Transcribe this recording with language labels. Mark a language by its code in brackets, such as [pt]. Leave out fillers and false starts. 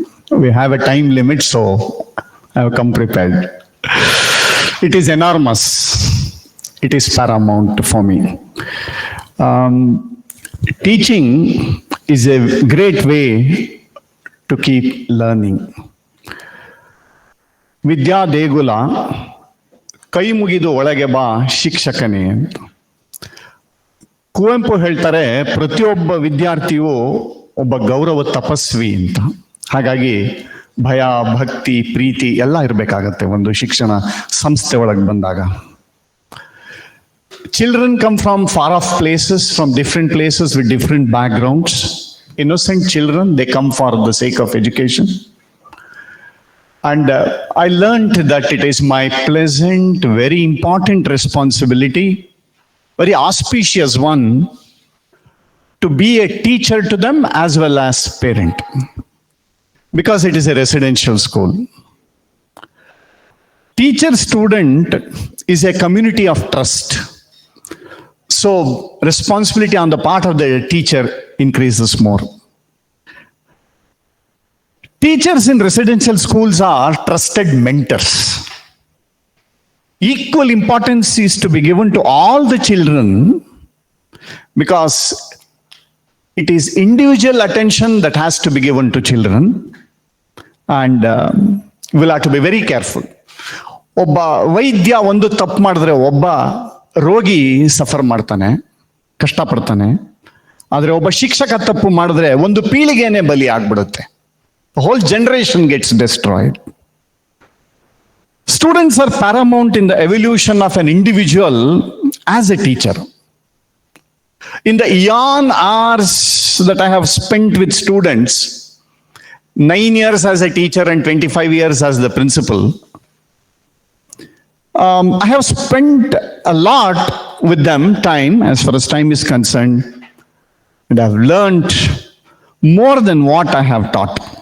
[en] We have a time limit, so I have come prepared. It is enormous. It is paramount for me. Teaching is a great way to keep learning. [kn] ವಿದ್ಯಾ ದೇಗುಲ ಕೈ ಮುಗಿದು ಒಳಗೆ ಬಾ ಶಿಕ್ಷಕನೇ ಅಂತ. ಕುವೆಂಪು ಹೇಳ್ತಾರೆ ಪ್ರತಿಯೊಬ್ಬ ವಿದ್ಯಾರ್ಥಿಯು ಒಬ್ಬ ಗೌರವ ತಪಸ್ವಿ ಅಂತ. ಹಾಗಾಗಿ ಭಯ, ಭಕ್ತಿ, ಪ್ರೀತಿ ಎಲ್ಲ ಇರಬೇಕಾಗತ್ತೆ ಒಂದು ಶಿಕ್ಷಣ ಸಂಸ್ಥೆ ಒಳಗೆ ಬಂದಾಗ. [en] Children come from far off places, from different places with different backgrounds. Innocent children, they come for the sake of education. And I learned that it is my pleasant, very important responsibility, very auspicious one, to be a teacher to them as well as parent, because it is a residential school. Teacher-student is a community of trust. So responsibility on the part of the teacher increases more. Teachers in residential schools are trusted mentors. Equal importance is to be given to all the children, because it is individual attention that has to be given to children, and we'll have to be very careful. [kn] ಒಬ್ಬ ವೈದ್ಯ ಒಂದು ತಪ್ಪು ಮಾಡಿದ್ರೆ ಒಬ್ಬ ರೋಗಿ suffer ಮಾಡ್ತಾನೆ, ಕಷ್ಟಪಡ್ತಾನೆ. ಆದರೆ ಒಬ್ಬ ಶಿಕ್ಷಕ ತಪ್ಪು ಮಾಡಿದ್ರೆ ಒಂದು ಪೀಳಿಗೆನೇ ಬಲಿ ಆಗ್ಬಿಡುತ್ತೆ. [en] The whole generation gets destroyed. Students are paramount in the evolution of an individual as a teacher. In the eon hours that I have spent with students, 9 years as a teacher and 25 years as the principal, I have spent a lot with them, time, as far as time is concerned, and I have learned more than what I have taught.